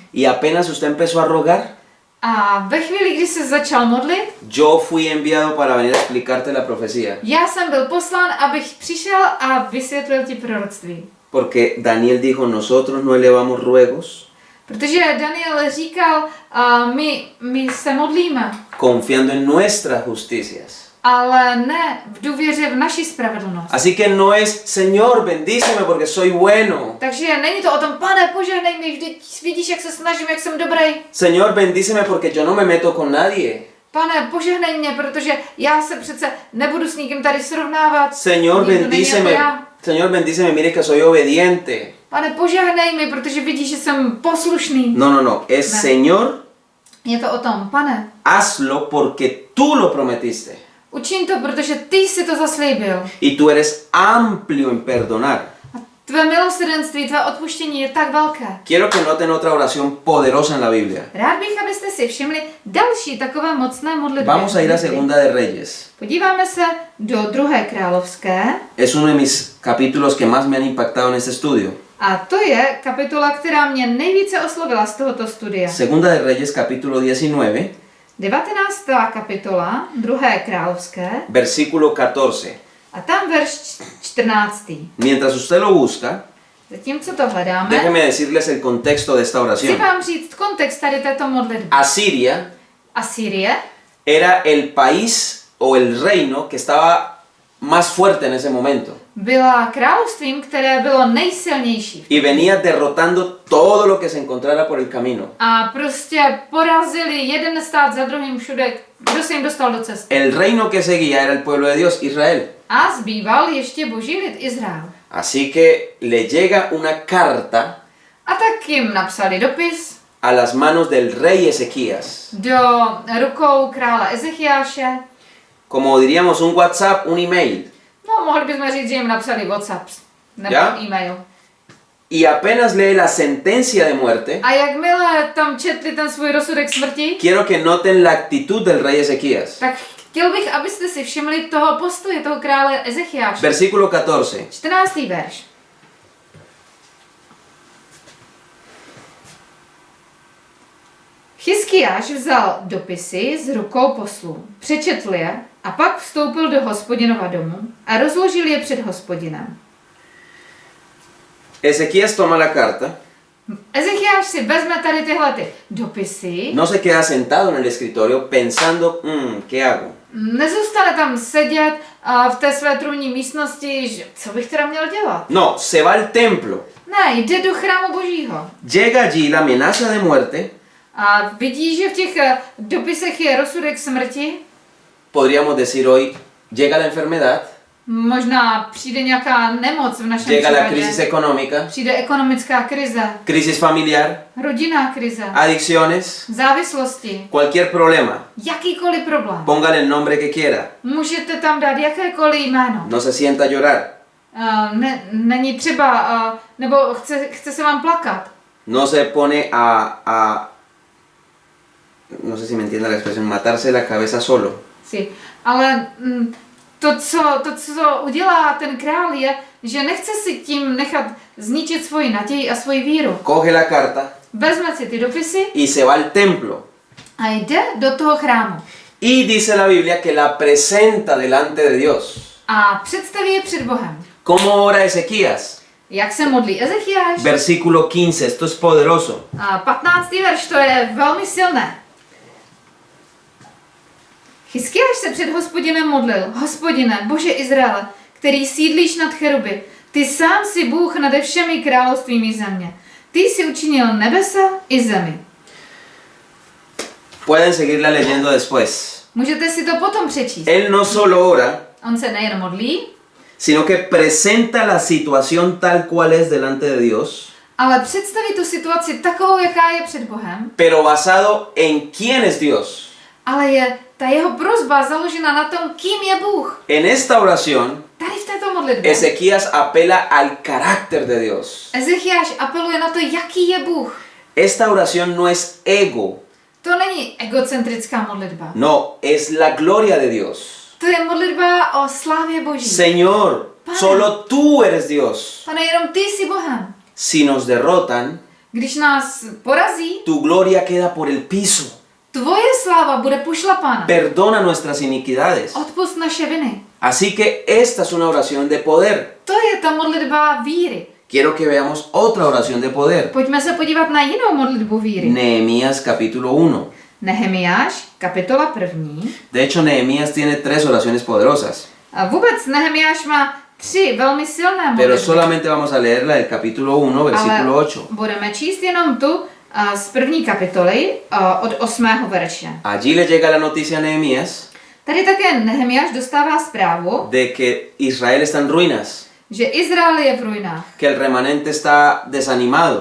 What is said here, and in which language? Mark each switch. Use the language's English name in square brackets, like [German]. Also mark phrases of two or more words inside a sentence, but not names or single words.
[Spanish] Y apenas usted empezó a rogar, [Czech] A ve chvíli, kdy se začal modlit, [Spanish] yo fui enviado para venir a explicarte la profecía. [Czech] já jsem byl poslán, abych přišel a vysvětlil ti proroctví. [Spanish] Porque Daniel dijo, nosotros no elevamos ruegos [Czech] Protože Daniel říkal, my se modlíme, [Spanish] confiando en nuestras justicias. [Czech] ale ne v důvěře v naši spravedlnost. [Spanish] Así que no es, Señor, bendíceme porque soy bueno. [Czech] Takže není to o tom, Pane, požehnej mi, vždyť vidíš, jak se snažím, jak jsem dobrý. [Spanish] Señor, bendíceme porque yo no me meto con nadie. [Czech] Pane, požehnej mě, protože já se přece nebudu s nikým tady srovnávat. [Spanish] Señor, [Czech] Nikdo není jako [Spanish] bendíceme. [Czech] já. [Spanish] Señor, bendíceme, mire que soy obediente. [Czech] Pane, požehnej mi, protože vidíš, že jsem poslušný. [Spanish] No, es [Czech] Ne. [Spanish] Señor, [Czech] Je to o tom, Pane, [Spanish] hazlo porque tú lo prometiste. [Czech] učiň to, protože ty jsi to zaslíbil. [Spanish] Y tú eres amplio en perdonar. [Czech] A tvé milosrdenství, tvé odpuštění je tak velké. [Spanish] Quiero que noten otra oración poderosa en la Biblia. [Czech] Rád bych, abyste si všimli další takové mocné modlitby. [Spanish] Vamos a ir a Segunda de Reyes. [Czech] Podíváme se do 2. královské. [Spanish] Es uno de mis capítulos que más me han impactado en este estudio. [Czech] A to je kapitola, která mě nejvíce oslovila z tohoto studia. [Spanish] Segunda de Reyes, capítulo 19, [Czech] 19. kapitola, 2. královské, [Spanish] versículo 14. [Czech] a tam verš 14. [Spanish] Mientras usted lo busca, [Czech] Zatímco to hledáme, [Spanish] déjeme decirles el contexto de esta [Czech] chci [Spanish] oración. [Czech] vám říct kontext tady této modlitby. [Spanish] Asiria [Czech] Asýrie [Spanish] era el país o el reino que estaba más fuerte en ese momento. [Czech] byla královstvím, které bylo nejsilnější. [Spanish] Y venía derrotando todo lo que se encontrara por el camino. [Czech] A prostě porazili jeden stát za druhým všude, kdo se jim dostal do cesty. [Spanish] El reino que seguía era el pueblo de Dios, Israel. [Czech] A zbýval ještě boží lid Izrael. [Spanish] Así que le llega una carta [Czech] A tak jim napsali dopis [Spanish] a las manos del rey Ezequías. [Czech] do rukou krále Ezechiáše. [Spanish] Como diríamos un WhatsApp, un email. [Czech] No, mohli bychom říct, že jim napsali WhatsApp nebo Ja? e-mail. [Spanish] Y apenas lee la sentencia de muerte, [Czech] A jakmile tam četli ten svůj rozsudek smrti, [Spanish] quiero que noten la actitud del rey Ezequías. [Czech] tak chtěl bych, abyste si všimli toho postoje toho krále Ezechiáše. [Spanish] Versículo 14. [Czech] 14. verš. Chiskiáš vzal dopisy z rukou poslů, přečetl je a pak vstoupil do Hospodinova domu a rozložil je před Hospodinem. [Spanish] Ezequías toma la carta, [Czech] Ezechiáš si vezme tady tyhle ty dopisy, [Spanish] no se queda sentado en el escritorio pensando, ¿qué hago? [Czech] nezůstane tam sedět v té své trůnní místnosti, že co bych teda měl dělat. [Spanish] No, se va al templo [Czech] Ne, jde do chrámu Božího. [Spanish] Llega allí la amenaza de muerte. [Czech] A vidí, že v těch dopisech je rozsudek smrti. [Spanish] Podríamos decir hoy, llega la enfermedad, [Czech] Možná přijde nějaká nemoc v našem [Spanish] llega la [Czech] případě. [Spanish] crisis económica, [Czech] Přijde ekonomická krize, [Spanish] crisis familiar, [Czech] rodinná krize, [Spanish] adicciones, [Czech] závislosti, [Spanish] cualquier problema. [Czech] jakýkoliv problém. [Spanish] Póngale el nombre que quiera. [Czech] Můžete tam dát jakékoliv jméno. [Spanish] No se sienta a llorar. [Czech] Není třeba, nebo chce se vám plakat. [Spanish] No se pone no sé si me entiende la expresión, matarse la cabeza solo. Si. [Czech] Ale to, co udělá ten král, je, že nechce si tím nechat zničit svoji naději a svoji víru. [Spanish] Coge la carta [Czech] Vezme si ty dopisy [Spanish] y se va al templo. [Czech] a jde do toho chrámu. [Spanish] Y dice la Biblia que la presenta delante de Dios. [Czech] A představí je před Bohem. [Spanish] ¿Cómo ora Ezequías? [Czech] Jak se modlí Ezechiáš? [Spanish] Versículo 15, esto es poderoso. [Czech] A 15. verš, to je velmi silné. Chyskiáš se před Hospodinem modlil: Hospodine, Bože Izraele, který sídlíš nad cheruby, ty sám si Bůh nade všemi královstvími země. Ty jsi učinil nebesa i zemi. [Spanish] Pueden seguirla leyendo después. [Czech] Můžete si to potom přečíst. [Spanish] Él no solo ora, [Czech] On se nejen modlí, [Spanish] sino que presenta la situación tal cual es delante de Dios, [Czech] ale představí tu situaci takovou, jaká je před Bohem, [Spanish] pero basado en quién es Dios. [Czech] ale je ta jeho prosba založena na tom, kým je Bůh. [Spanish] En esta oración, [Czech] Tady v této modlitbě [Spanish] Ezequías apela al carácter de Dios. [Czech] Ezechiáš apeluje na to, jaký je Bůh. [Spanish] Esta oración no es ego, [Czech] To není egocentrická modlitba. [Spanish] no, es la gloria de Dios. [Czech] To je modlitba o slávě Boží. [Spanish] Señor, solo tú eres Dios. [Czech] Pane, jenom ty jsi Bohem. [Spanish] Si nos derrotan, [Czech] Když nás porazí, [Spanish] tu gloria queda por el piso. [Czech] tvoje sláva bude pošlapána. [Spanish] Perdona nuestras iniquidades. [Czech] Odpusť naše viny. [Spanish] Así que esta es una oración de poder. [Czech] To je ta modlitba víry. [Spanish] Quiero que veamos otra oración de poder. [Czech] Pojďme se podívat na jinou modlitbu víry. [Spanish] Nehemías capítulo 1. [Czech] Nehemiáš, kapitola 1. [Spanish] De hecho, Nehemías tiene 3 oraciones poderosas, [Czech] A vůbec Nehemiáš má 3 velmi silné [Spanish] pero [Czech] modlitby. [Spanish] solamente vamos a leer la del capítulo 1, versículo 8. [Czech] budeme číst jenom tu z 1. kapitoly od 8. verše. [Spanish] Allí le llega la noticia a Nehemías [Czech] Tady také Nehemiáš dostává zprávu, [Spanish] de que Israel está en ruinas, [Czech] že Izrael je v ruinách. [Spanish] que el remanente está desanimado,